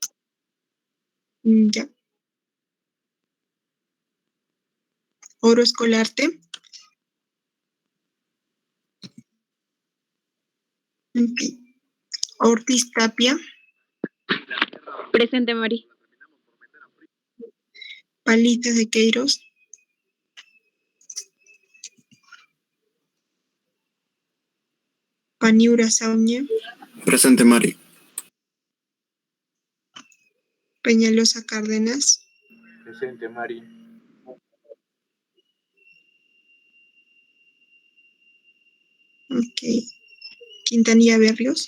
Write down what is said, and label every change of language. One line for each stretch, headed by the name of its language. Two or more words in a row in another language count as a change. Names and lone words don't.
Spanish: Ya. Oro Escolarte. Ok. Ortiz Tapia. Presente, Mari. Palita de Queiros. Paniura Sauña. Presente, Mari. Peñalosa Cárdenas. Presente, Mari. Ok. Quintanilla Berrios.